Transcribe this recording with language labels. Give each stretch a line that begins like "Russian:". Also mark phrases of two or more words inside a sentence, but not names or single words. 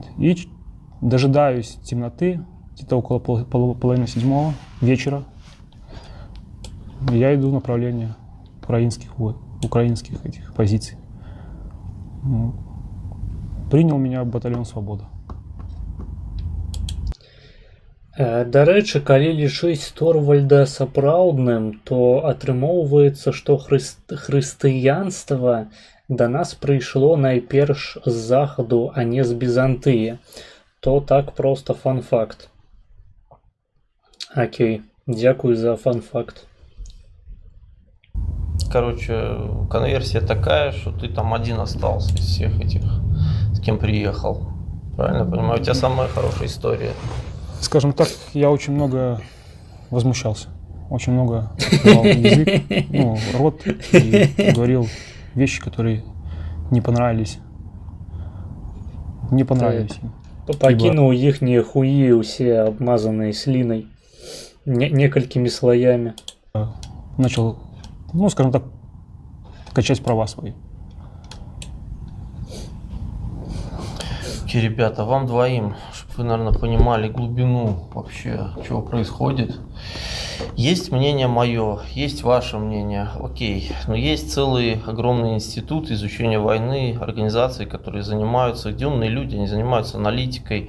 Russian: И дожидаюсь темноты, где-то около половины 7 вечера. Я иду в направлении украинских этих позиций. Вот. Принял меня батальон «Свобода».
Belarusian: Да рэчы, калі лічыць Торвальда сапраўдным, то атрымоўваецца, што хрысціянства да нас прыйшло найперш з захаду, а не з Бізантыі. То так проста фан-факт. Окей, дзякуй за фан-факт.
Russian: Короче, конверсия такая, что ты там один остался из всех этих, с кем приехал. Правильно понимаю? У тебя самая хорошая история. Скажем так, я очень много возмущался. Очень много открывал язык, рот и говорил вещи, которые не понравились. Не понравились им.
Belarusian: Пакінуў іхнія хуі ўсе абмазаныя слінай. Некалькімі слоями.
Russian: Начал, скажем так, качать права свои. Окей, ребята, вам двоим, чтобы вы, наверное, понимали глубину вообще, чего происходит. Есть мнение мое, есть ваше мнение, окей, но есть целый огромный институт изучения войны, организации, которые занимаются, где умные люди, они занимаются аналитикой.